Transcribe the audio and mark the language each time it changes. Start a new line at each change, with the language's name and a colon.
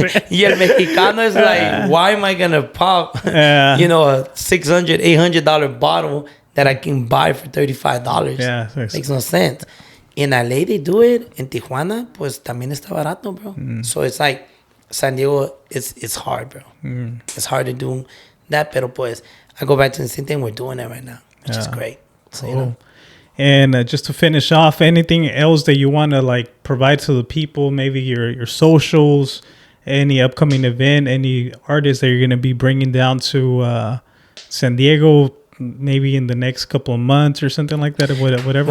English: Y el Mexicano is like, why am I going to pop, you know, a $600, $800 bottle that I can buy for $35? Yeah. Makes no sense. in LA they do it.
Spanish: In Tijuana, pues también está barato, bro.
English: So it's like San Diego, it's hard, bro. It's hard to do that,
Spanish: pero pues
English: I go back to the same thing. We're doing it right now, which is great. So, you know. And just to finish off, anything else that you want to like provide to the people? Maybe your socials, any upcoming event, any artists that you're going to be bringing down to San Diego, maybe in the next couple of months or something like that, or whatever.